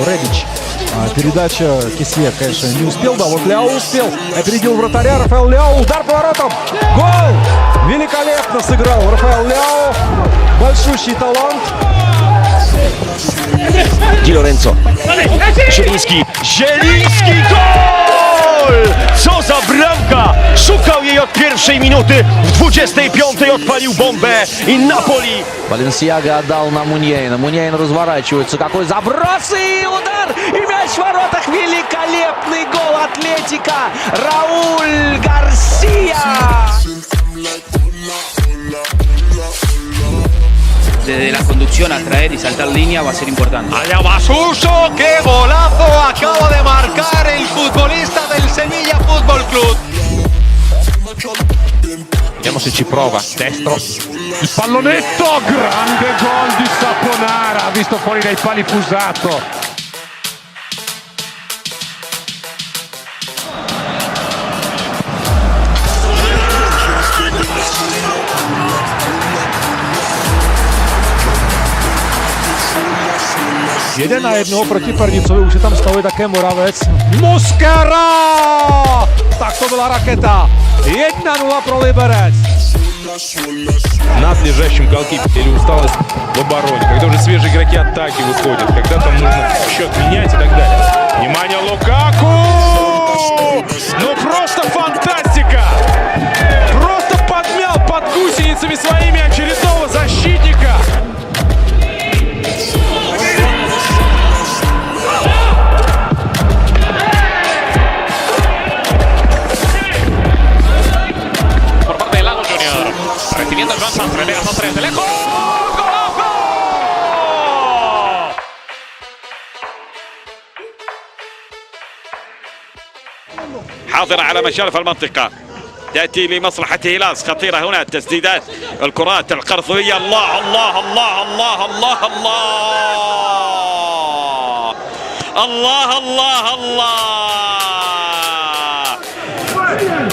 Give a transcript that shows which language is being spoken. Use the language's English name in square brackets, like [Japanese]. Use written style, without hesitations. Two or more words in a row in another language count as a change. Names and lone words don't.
[Russian] Редич. Передача Кесье, конечно, не успел. Да, вот Ляо успел. Опередил вратаря. Рафаэл Ляо. Удар поворотом. Гол! Великолепно сыграл Рафаэл Ляо. Большущий талант. [Polish] Di Lorenzo. Zieliński. Zieliński, gol! Co za bramka! Szukał jej od pierwszej minuty. W 25 odpalił bombę i Napoli. [Russian] Баленсиага отдал на Муньейна. Муньейн разворачивается. Какой заброс и удар! И мяч в воротах. Великолепный гол Атлетика. Рауль Гарсия. [Spanish] Desde la conducción a traer y saltar línea va a ser importante. Allá va Suso, qué golazo acaba de marcar el futbolista del Sevilla Football Club. [Italian] Vediamo se ci prova. Destro. Il pallonetto. Grande gol di Saponara. Ha visto fuori dai pali Fusato. [Czech] Jeden na jednoho proti Pernicovi, už je tam stavuje také Moravec. Mosquera! Tak to byla raketa. 1-0 pro Liberec. [Russian] Надлежащем голкипере или усталость в обороне, когда уже свежие игроки атаки выходят, когда там нужно счет менять и так далее. Внимание, Лукаку! Ну просто фантастика! Просто подмял под гусеницами своими очередного защитника! [Spanish] Recibiendo el Johnson, relega 2-3 de lejos. ¡Golazo! [Arabic] حاضر على مشارف المنطقة، تأتي لمصلحة هيلاس، خطيرة هنا التسديدات، الكرات القرضية. الله الله الله الله الله الله الله الله الله